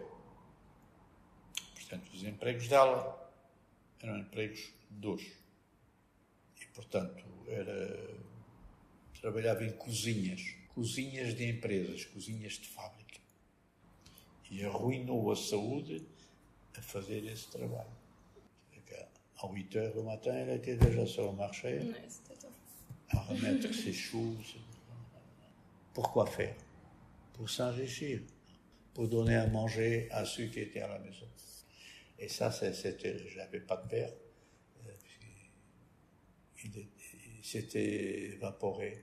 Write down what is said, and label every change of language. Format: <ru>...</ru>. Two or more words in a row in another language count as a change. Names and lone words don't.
<pt>Portanto, os empregos dela eram empregos duros. E, portanto, trabalhava em cozinhas de empresas, cozinhas de fábrica. E arruinou a saúde a fazer esse trabalho.</pt> <fr>À 8 heures du matin, elle était déjà sur le marché, à remettre ses choses. Pourquoi faire? Pour s'enrichir, pour donner à manger à ceux qui étaient à la maison. Et ça, c'était, je n'avais pas de père, il s'était évaporé.</fr>